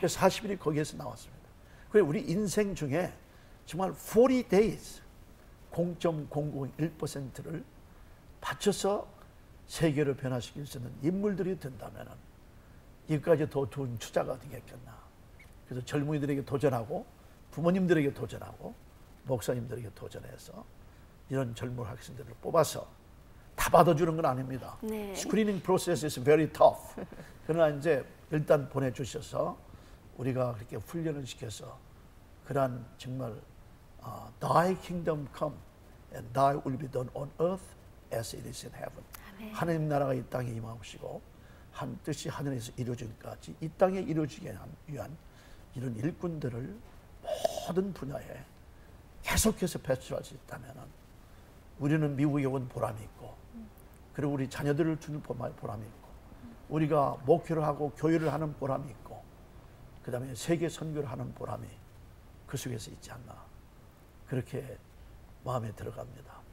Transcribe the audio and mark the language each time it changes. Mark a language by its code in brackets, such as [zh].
[ko] 40일이 거기에서 나왔습니다. 그래서 우리 인생 중에 정말 40 days 0.001%를 바쳐서 세계를 변화시킬 수 있는 인물들이 된다면 이까지 더 좋은 투자가 되겠겠나. 그래서 젊은이들에게 도전하고 부모님들에게 도전하고 목사님들에게 도전해서 이런 젊은 학생들을 뽑아서 다 받아주는 건 아닙니다. 네. 스크리닝 프로세스 [en] is very tough. [ko] 그러나 이제 일단 보내주셔서 우리가 그렇게 훈련을 시켜서 그러한 정말 [en] Thy kingdom come and Thy will be done on earth as it is in heaven. [ko] 아멘. 하나님 나라가 이 땅에 임하시고 한 뜻이 하늘에서 이루어지기까지 이 땅에 이루어지기 위한 이런 일꾼들을 모든 분야에 계속해서 배출할 수 있다면 우리는 미국에 온 보람이 있고 그리고 우리 자녀들을 주는 보람이 있고 우리가 목회를 하고 교회를 하는 보람이 있고 그 다음에 세계 선교를 하는 보람이 그 속에서 있지 않나 그렇게 마음에 들어갑니다.